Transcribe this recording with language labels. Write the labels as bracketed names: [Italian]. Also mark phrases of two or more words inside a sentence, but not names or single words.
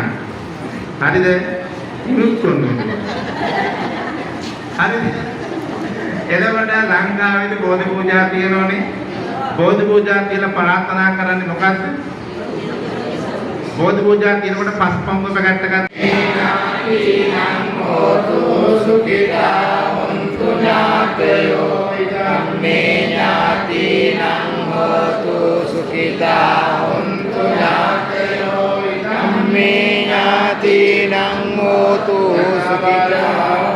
[Sinhala] හරිද? ඉනුත්තුන්. හරිද? එතකොට ලංකාවේදී බෝධි පූජා තියෙනෝනේ. බෝධි පූජා කියලා ප්‍රාර්ථනා කරන්නේ මොකද්ද? බෝධි පූජා කියනකොට පස්පංගුව පැකට් එකක් [Pali] හෝතු සුඛිතා හොන්තු ඥාතයෝ ඉදම්මේ ඥාතිනං හෝතු සුඛිතා හොන්තු ඥාතයෝ ඉදම්මේ ඥාතිනං හෝතු සුඛිතා